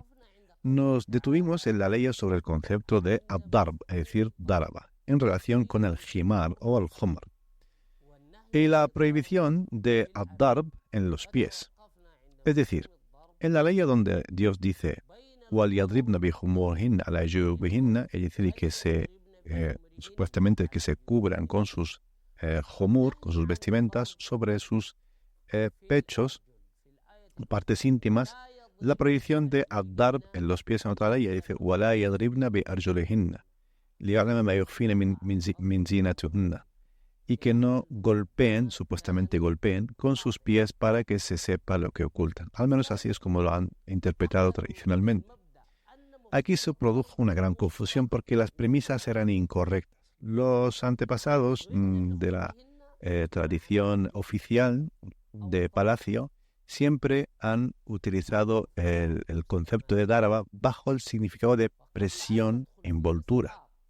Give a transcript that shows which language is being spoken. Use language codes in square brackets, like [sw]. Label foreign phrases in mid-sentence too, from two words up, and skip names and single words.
[es] Nos detuvimos en la ley sobre el concepto de ad-darb, es decir, daraba, en relación con el jimar o el humr, y la prohibición de ad-darb en los pies. Es decir, en la ley donde Dios dice [ar] وَلْيَضْرِبْنَ بِخُمُورِهِنَّ عَلَى جُيُوبِهِنَّ, [es] es decir, que supuestamente que se cubran con sus humur, con sus vestimentas, sobre sus pechos, partes íntimas, la prohibición de ad-darb en los pies en otra ley dice [ar] وَلَا يَضْرِبْنَ بِأَرْجُلِهِنَّ لِيَعْلَمَ مَا يُخْفِينَ مِنْ زِينَتِهِنَّ, [es] y que no golpeen, supuestamente golpeen, con sus pies para que se sepa lo que ocultan. Al menos así es como lo han interpretado tradicionalmente. Aquí se produjo una gran confusión porque las premisas eran incorrectas. Los antepasados de la tradición oficial de Palacio siempre han utilizado el concepto de daraba bajo el significado de presión, envoltura.